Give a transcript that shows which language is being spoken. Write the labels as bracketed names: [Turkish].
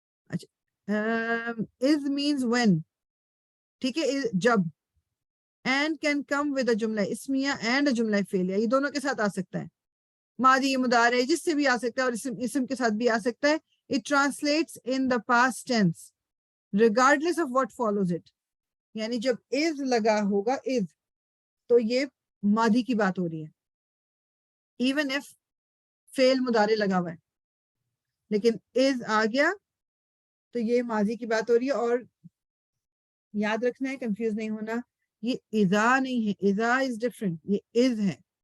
[Urdu] اچھا، [English] As means when. [Urdu] ٹھیک ہے، جب. [English] and can come with a جملہ اسمیہ and a جملہ فعلیہ، [Urdu] یہ دونوں کے ساتھ آ سکتا ہے. ماضی مضارع جس سے بھی آ سکتا ہے اور اسم کے ساتھ بھی آ سکتا ہے. [English] It translates in the past tense regardless of what follows it. [Urdu] یعنی جب is لگا ہوگا is تو یہ ماضی کی بات ہو رہی ہے [English] even if [Urdu] فعل مضارع لگا ہوا ہے، لیکن is آ گیا تو یہ ماضی کی بات ہو رہی ہے. اور یاد رکھنا ہے، کنفیوز نہیں ہونا، یہ اذا نہیں ہے، اذا [English] is different، [Urdu] یہ is ہے.